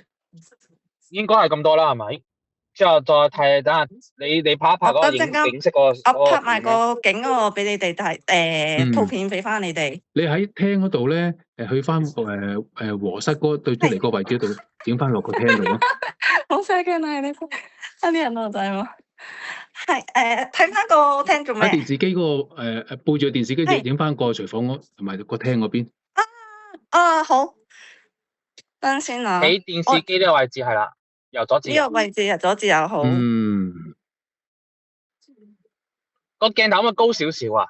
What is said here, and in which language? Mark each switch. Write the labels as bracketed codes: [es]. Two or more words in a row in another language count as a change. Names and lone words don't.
[yue] 應該係咁多啦，係咪？之後再睇，等下你拍一拍嗰個景色嗰個。我拍埋個景嗰個俾你哋睇，圖片俾翻你哋。你喺廳嗰度咧，去翻和室嗰對出嚟個位置度影翻落個廳度咯。 [ja] 申し訳ないです。ありがとうございます。 [yue] 係睇翻個廳做咩？喺電視機嗰個背住電視機影翻個廚房同埋個廳嗰邊。好。等先啊。喺電視機呢個位置係啦，由左至右。呢個位置由左至右好。個鏡頭可唔可以高少少啊？